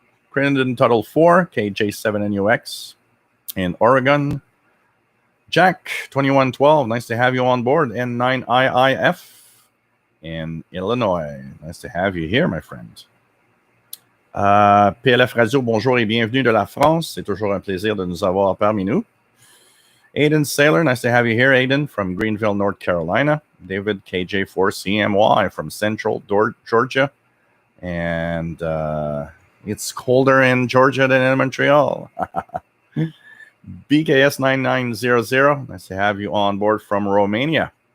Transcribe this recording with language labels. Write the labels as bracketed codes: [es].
[en] Crandon Tuttle 4, KJ7NUX in Oregon. Jack 2112, nice to have you on board. N9IIF in Illinois, nice to have you here, my friend. [fr] PLF Radio, bonjour et bienvenue de la France. C'est toujours un plaisir de nous avoir parmi nous. [en] Aiden Saylor, nice to have you here, Aiden, from Greenville, North Carolina. David KJ4CMY from Central Georgia. And it's colder in Georgia than in Montreal. BKS9900, nice to have you on board from Romania.